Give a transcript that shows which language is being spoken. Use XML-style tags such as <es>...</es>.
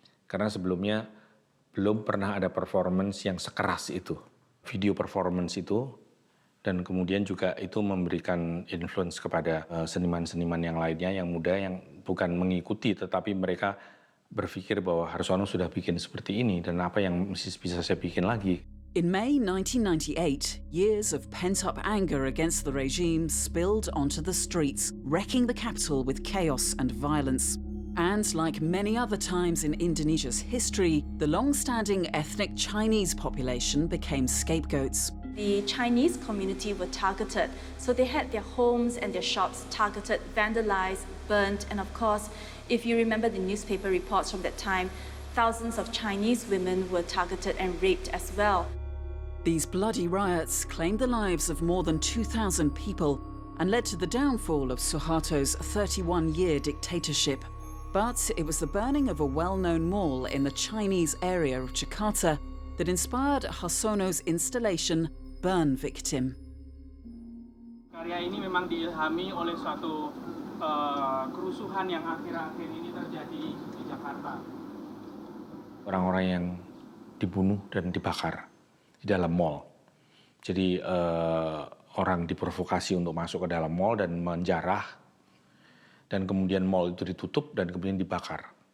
<id>Karena sebelumnya belum pernah ada performance yang sekeras itu. Video performance itu, dan kemudian juga itu memberikan influence kepada seniman-seniman yang lainnya yang muda yang bukan mengikuti, tetapi mereka berpikir bahwa Harsono sudah bikin seperti ini dan apa yang bisa saya bikin lagi.</id> <en>In May 1998, years of pent-up anger against the regime spilled onto the streets, wrecking the capital with chaos and violence. And like many other times in Indonesia's history, the long-standing ethnic Chinese population became scapegoats. The Chinese community were targeted, so they had their homes and their shops targeted, vandalized, burnt, and of course, if you remember the newspaper reports from that time, thousands of Chinese women were targeted and raped as well. These bloody riots claimed the lives of more than 2,000 people and led to the downfall of Suharto's 31-year dictatorship. But it was the burning of a well-known mall in the Chinese area of Jakarta that inspired Harsono's installation, Burn Victim.</en> <id>Karya ini memang diilhami oleh suatu kerusuhan yang akhir-akhir ini terjadi di Jakarta. Orang-orang yang dibunuh dan dibakar di dalam mall. Jadi orang diprovokasi untuk masuk ke dalam mall dan menjarah, dan kemudian mall itu ditutup dan kemudian dibakar.</id>